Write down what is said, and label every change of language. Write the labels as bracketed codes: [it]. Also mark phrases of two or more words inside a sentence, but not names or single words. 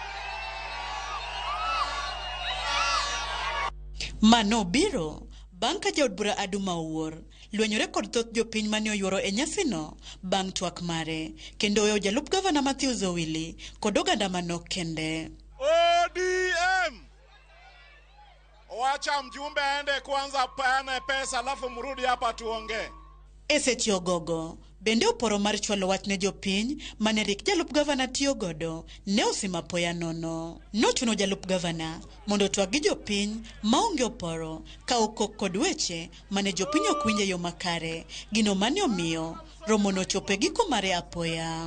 [luo] Mano biro banka jaod bura DUOL luenyore kod thoth jopiny mane oyuoro e nyasino bang' twak mare kendo weyo jalup gavana Mathew Owili kod oganda manok kende. [sw] ODM wacha mjumbe aende kwanza peane pesa alafu mrudi hapa tuongee. [luo] E seche ogogo bende oporo mar chwalo wach ne jopiny mane rik jalup gavana tiyo godo ne osima poya nono. Nochuno jalup gavana mondo twak gi jopiny maonge oporo ka okok kod weche mane jopiny ok winje yo makare gino mane omiyo romo no chope giko mare apoya.